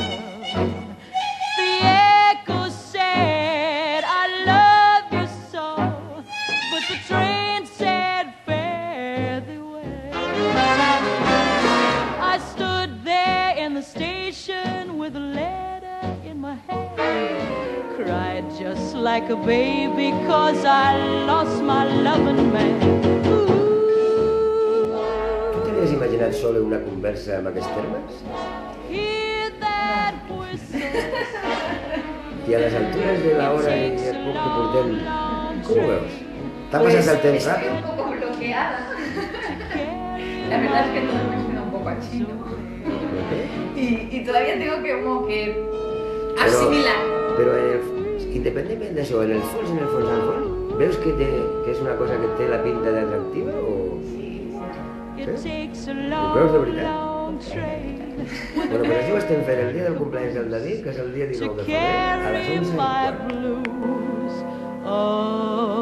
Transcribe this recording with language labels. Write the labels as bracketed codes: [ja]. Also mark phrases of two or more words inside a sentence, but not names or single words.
[en] The echo said, I love you so, but the train said, fare thee well. I stood there in the station with a letter in my hand, cried just like a baby 'cause I lost my loving man. [ca] Tu t'havies imaginat sola una conversa amb aquests termes? [en] Hear that whistle. [ca] I a les altures de l'hora i el poc que portem, com ho veus? ¿T'ha passat el temps [es] Estoy [ca] ràpid? [es] un poco bloqueada. La verdad es que todo me suena un poco a chino. Y todavía tengo que como que asimilar. [ca] Però independentment d'això, en el fons, veus que és una cosa que té la pinta d'atractiva o...? Sí? Ho creus de veritat? Bueno, pues així ho estem fent el dia del cumpleaños del David, que és el dia 19 de febrer, a les 11:15.